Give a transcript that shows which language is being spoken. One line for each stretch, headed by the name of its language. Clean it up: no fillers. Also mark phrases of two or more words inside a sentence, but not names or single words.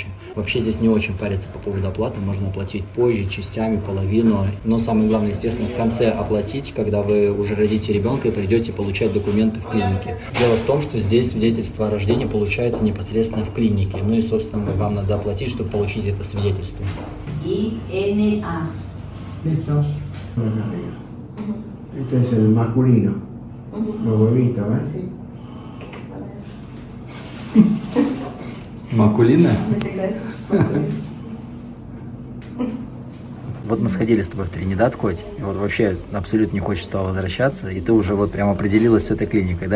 Russian: Вообще здесь не очень париться по поводу оплаты, можно оплатить позже, частями, половину. Но самое главное, естественно, в конце оплатить, когда вы уже родите ребенка и придете получать документы в клинике. Дело в том, что здесь свидетельство о рождении получается непосредственно в клинике. Ну и, собственно, вам надо оплатить, чтобы получить это свидетельство.
Spanish: INA. ¿Listos? Este es el masculino. Los huevitos, ¿eh?
Russian: Макулина? Вот мы сходили с тобой в Тринидад, Коть, и вот вообще абсолютно не хочешь туда возвращаться, и ты уже вот прям определилась с этой клиникой, да?